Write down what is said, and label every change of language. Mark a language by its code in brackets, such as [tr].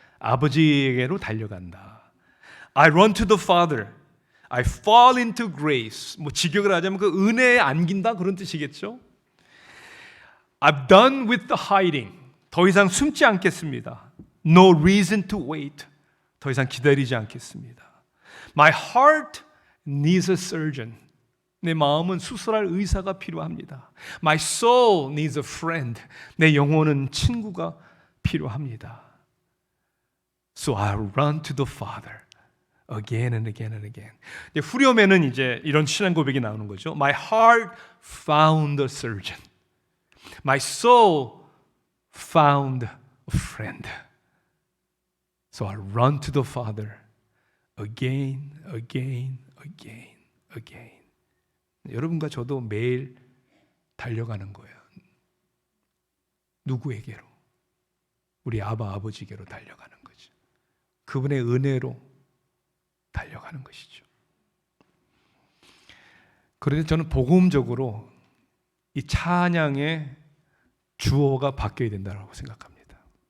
[ko] 아버지에게로 달려간다. [en] I run to the Father. I fall into grace. [ko] 뭐 직역을 하자면 그 은혜에 안긴다 그런 뜻이겠죠. [en] I've done with the hiding. [ko] 더 이상 숨지 않겠습니다. [en] No reason to wait. [ko] 더 이상 기다리지 않겠습니다. [en] My heart needs a surgeon. [ko] 내 마음은 수술할 의사가 필요합니다. [en] My soul needs a friend. [ko] 내 영혼은 친구가 필요합니다. [en] So I run to the Father again and again and again. [ko] 후렴에는 이제 이런 신앙 고백이 나오는 거죠. [en] My heart found a surgeon. My soul found a friend. So I run to the Father again, again, again, again. [ko] 여러분과 저도 매일 달려가는 거예요. 누구에게로? 우리 아버지께로 달려가는 거죠. 그분의 은혜로 달려가는 것이죠. 그런데 저는 복음적으로 이 찬양의 주어가 바뀌어야 된다고 생각합니다.